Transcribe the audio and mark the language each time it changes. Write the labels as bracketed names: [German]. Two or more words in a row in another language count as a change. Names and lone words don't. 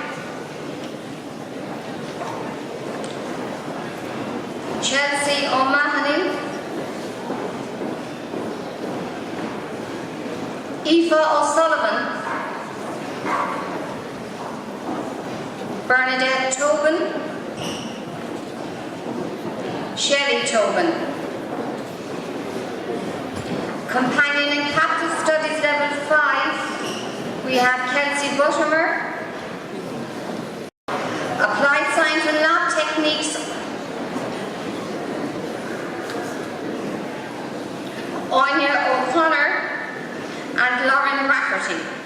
[English] Chelsea O'Mahony, Aoife O'Sullivan, Bernadette Tobin, Shelley Tobin. Companion and Captive Studies Level 5, we have Kelsey Buttermer. Applied Science and Lab Techniques, Anya O'Connor and Lauren Rafferty.